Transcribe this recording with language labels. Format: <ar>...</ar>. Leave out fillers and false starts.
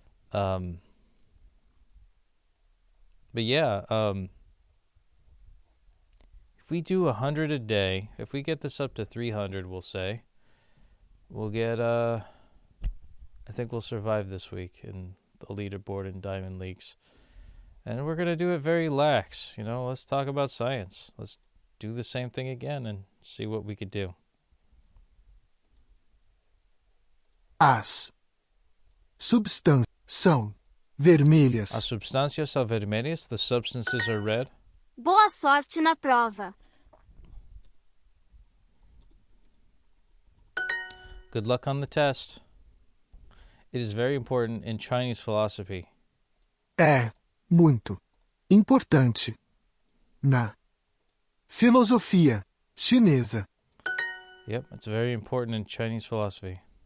<en>But yeah, if we do 100 a day, if we get this up to 300, we'll say, we'll get, I think we'll survive this week in the leaderboard in Diamond Leagues. And we're going to do it very lax. You know, let's talk about science. Let's do the same thing again and see what we could do.</en> <pt>As substâncias são vermelhas. As substâncias são vermelhas.</pt> <en>The substances are red.</en> <pt>Boa sorte na prova.</pt> <en>Good luck on the test. It is very important in Chinese philosophy.</en> <pt>É muito importante na filosofia chinesa.</pt> <en>Yep, it's very important in Chinese philosophy.</en>